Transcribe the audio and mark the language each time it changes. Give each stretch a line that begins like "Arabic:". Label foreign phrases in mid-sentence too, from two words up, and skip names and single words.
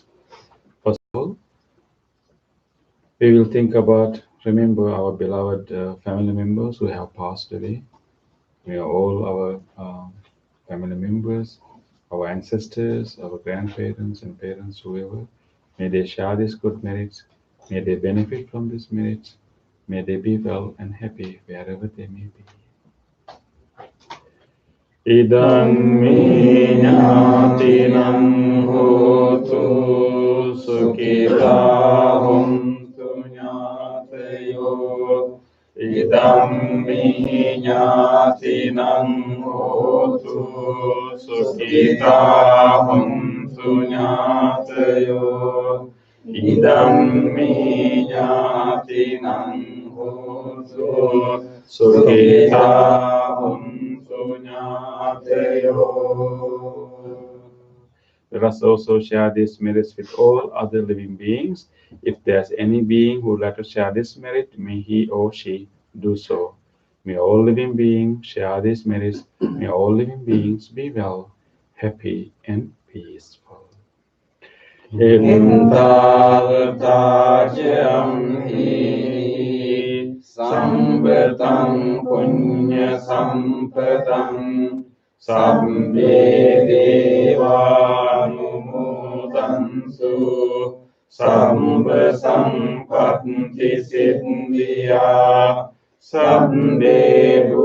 English: First of all, we will think about, remember our beloved family members who have passed away. We are all our family members, our ancestors, our grandparents and parents, whoever. May they share these good merits. May they benefit from these merits. May they be well and happy wherever they may be.
Pali: Idam me jnatinam hotu sukhita hontu jnatayo. Idam me jnatinam hotu sukhita hontu jnatayo. Idam me jnatinam hotu sukhita hontu jnatayo.
English: Let us also share these merits with all other living beings. If there's any being who would like to share this merit, may he or she do so. May all living beings share these merits. May all living beings be well, happy, and peaceful.
Pali: Intavatājam hi sambatam punya sampadam sabbe devanumodantu samba sampatti siddhya sabbe